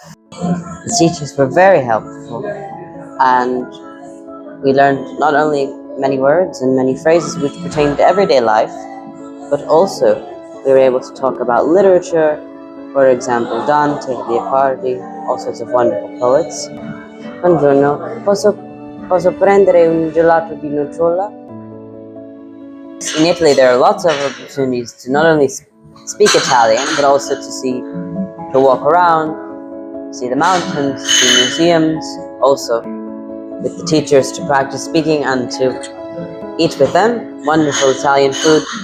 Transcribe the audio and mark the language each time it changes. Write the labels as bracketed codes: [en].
[en] The teachers were very helpful, and we learned not only many words and many phrases which pertain to everyday life, but also we were able to talk about literature, for example, Dante, Leopardi, all sorts of wonderful poets. [it] Buongiorno, posso prendere un gelato di nocciola? [en] In Italy, there are lots of opportunities to not only speak Italian, but also to walk around, see the mountains, see museums, also with the teachers to practice speaking and to eat with them wonderful Italian food.